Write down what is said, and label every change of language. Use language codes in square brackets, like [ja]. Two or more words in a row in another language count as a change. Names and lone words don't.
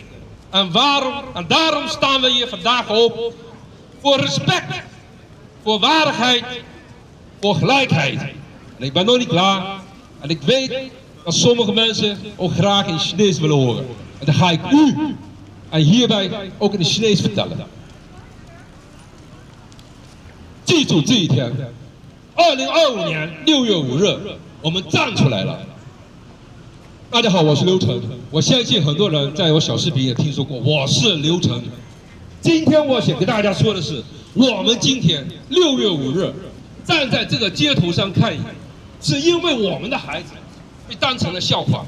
[nl] En daarom staan we hier vandaag op voor respect, voor waardigheid, voor gelijkheid. En ik ben nog niet klaar. En ik weet dat sommige mensen ook graag in Chinees willen horen. En dan ga ik u en hierbij ook in het Chinees vertellen. [zh] 记住这一天，2025年6月5日，我们站出来了。大家好，我是刘晨。我相信很多人在我小视频也听说过，我是刘晨。今天我想跟大家说的是，我们今天6月5日站在这个街头上抗议，是因为我们的孩子被当成了笑话。